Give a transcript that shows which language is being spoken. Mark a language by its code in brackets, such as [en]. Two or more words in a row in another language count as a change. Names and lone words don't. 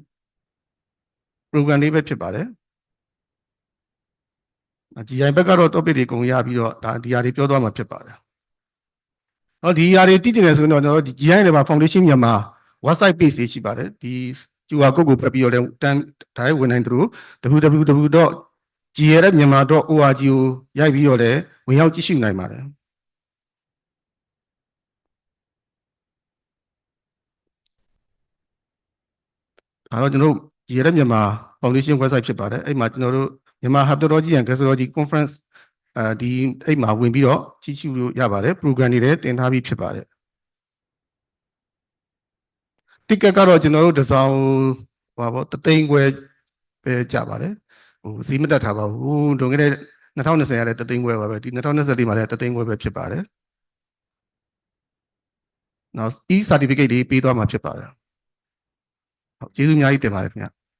[my] လေးပဲဖြစ်ပါတယ်GI ဘက်ကတော့ topic တွေကုန်ရပြီးတော့ဒါဒီဟာတွေပြောသွားမှာဖြစ်ပါတယ်ဟောဒီຢာတွေတည်တည်နေဆိုတော့ကျွန်တော်တို့ဒီ GI တွေမှာ foundation မြန်မာ [en] website page [my] တွေရှိပါတယ်ဒီ [en] QR code [my] ကိုဖတ်ပြီးတော့လည်းတန်းတိုင်းဝင်နိုင်သလို www.glmyanmar.org ကိုရိုက်ပြီးတော့လည်းဝင်ရောက်ကြည့်ရှုနိုင်ပါတယ် ဒါတော့ကျွန်တော်တို့ GI မြန်မာ foundation website ဖြစ်ပါတယ်အဲ့မှာကျွန်တော်တို့မြန်မာ [en] hepatology and gastroenterology conference [my] ဒီအဲ့မှာဝင်ပြီးတော့ကြည့်ရှုလို့ရပါတယ် program တွေလည်းတင်ထားပြီးဖြစ်ပါတယ် ticket ကတော့ကျွန်တော်တို့တစ်စောင်ဟိုပါတသိန်းခွဲပဲကြပါတယ်ဟိုစီးမတက်ထားပါဘူးဒုံခဲ့တဲ့2020ရတဲ့တသိန်းခွဲပါပဲဒီ2024မှာလည်းတသိန်းခွဲပဲဖြစ်ပါတယ်နောက် [en] e certificate [my] တွေပေးသွားမှာဖြစ်ပါတယ်ဟုတ်ကျေးဇူးအများကြီးတင်ပါတယ်ခင်ဗျ